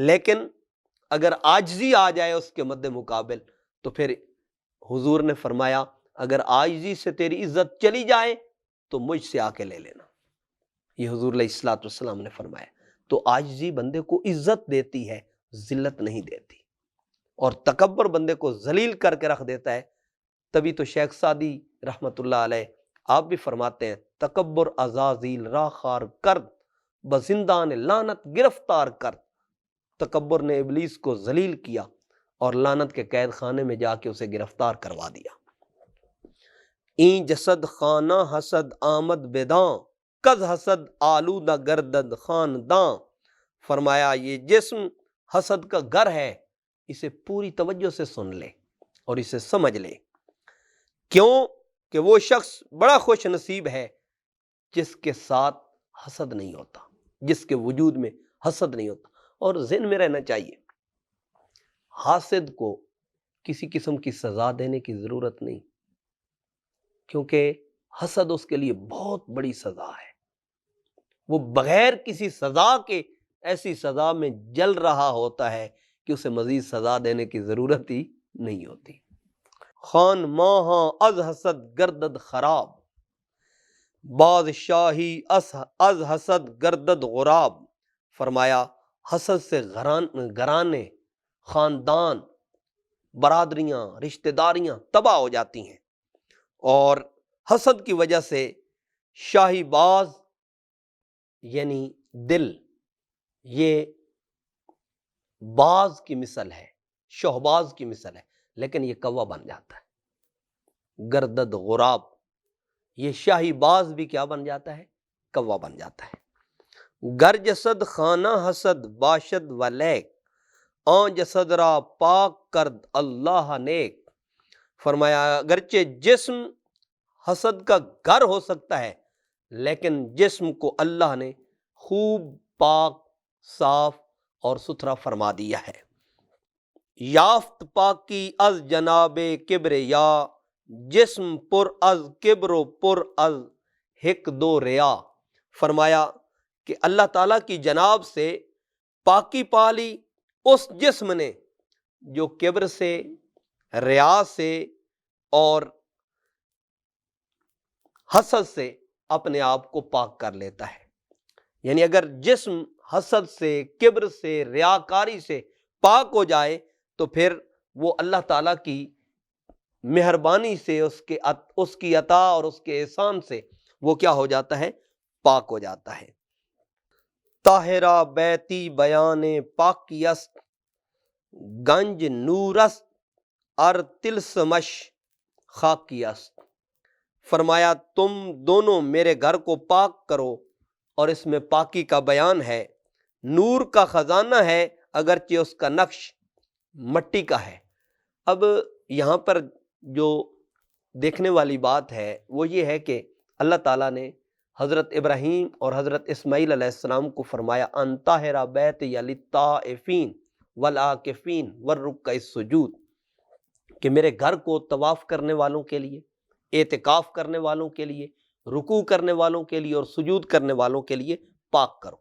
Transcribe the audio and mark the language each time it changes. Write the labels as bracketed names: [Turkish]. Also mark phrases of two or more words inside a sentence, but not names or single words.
[Urdu] لیکن اگر عاجزی آ جائے اس کے مد مقابل تو پھر حضور نے فرمایا اگر عاجزی سے تیری عزت چلی جائے تو مجھ سے آ کے لے لینا، یہ حضور علیہ الصلوۃ والسلام نے فرمایا۔ تو عاجزی بندے کو عزت دیتی ہے، ذلت نہیں دیتی، اور تکبر بندے کو ذلیل کر کے رکھ دیتا ہے۔ تبھی تو شیخ سعدی رحمت اللہ علیہ آپ بھی فرماتے ہیں [Persian] تکبر عزازیل را خار کرد، بزندان لعنت گرفتار کرد۔ [Urdu] تکبر نے ابلیس کو ذلیل کیا اور لعنت کے قید خانے میں جا کے اسے گرفتار کروا دیا۔ [Persian] این جسد خانہ حسد آمد بداں، کز حسد آلودہ گردد خانداں۔ [Urdu] فرمایا یہ جسم حسد کا گھر ہے، اسے پوری توجہ سے سن لے اور اسے سمجھ لے۔ کیوں کہ وہ شخص بڑا خوش نصیب ہے جس کے ساتھ حسد نہیں ہوتا، جس کے وجود میں حسد نہیں ہوتا۔ اور ذہن میں رہنا چاہیے حاسد کو کسی قسم کی سزا دینے کی ضرورت نہیں، کیونکہ حسد اس کے لیے بہت بڑی سزا ہے۔ وہ بغیر کسی سزا کے ایسی سزا میں جل رہا ہوتا ہے کہ اسے مزید سزا دینے کی ضرورت ہی نہیں ہوتی۔ [Persian] خان ماہاں از حسد گردد خراب، بادشاہی از حسد گردد غراب۔ [Urdu] فرمایا حسد سے گھرانے، خاندان، برادریاں، رشتہ داریاں تباہ ہو جاتی ہیں، اور حسد کی وجہ سے شاہی باز یعنی دل، یہ باز کی مثل ہے، شہباز کی مثل ہے، لیکن یہ کوا بن جاتا ہے۔ [Persian] گردد غراب، [Urdu] یہ شاہی باز بھی کیا بن جاتا ہے؟ کوا بن جاتا ہے۔ [Persian] گر جسد خانہ حسد باشد و لیک، آن جسد را پاک کرد اللہ نیک۔ [Urdu] فرمایا اگرچہ جسم حسد کا گھر ہو سکتا ہے، لیکن جسم کو اللہ نے خوب پاک، صاف اور ستھرا فرما دیا ہے۔ [Persian] یافت پاکی از جناب کبریا، جسم پر از کبر و پر از ہک دو ریا۔ [Urdu] فرمایا کہ اللہ تعالیٰ کی جناب سے پاکی پالی اس جسم نے جو کبر سے، ریا سے اور حسد سے اپنے آپ کو پاک کر لیتا ہے۔ یعنی اگر جسم حسد سے، کبر سے، ریاکاری سے پاک ہو جائے تو پھر وہ اللہ تعالیٰ کی مہربانی سے، اس کی عطا اور اس کے احسان سے وہ کیا ہو جاتا ہے؟ پاک ہو جاتا ہے۔ [Persian] طاہرہ بیتی بیان پاکی است، گنج نورست ار تلسمش خاکی است۔ [Urdu] فرمایا تم دونوں میرے گھر کو پاک کرو، اور اس میں پاکی کا بیان ہے، نور کا خزانہ ہے اگرچہ اس کا نقش مٹی کا ہے۔ اب یہاں پر جو دیکھنے والی بات ہے وہ یہ ہے کہ اللہ تعالیٰ نے حضرت ابراہیم اور حضرت اسماعیل علیہ السلام کو فرمایا [Arabic] ان طاہر بیتی للطائفین والعاکفین والرکع السجود، [Urdu] کہ میرے گھر کو طواف کرنے والوں کے لیے، اعتکاف کرنے والوں کے لیے، رکوع کرنے والوں کے لیے اور سجود کرنے والوں کے لیے پاک کرو۔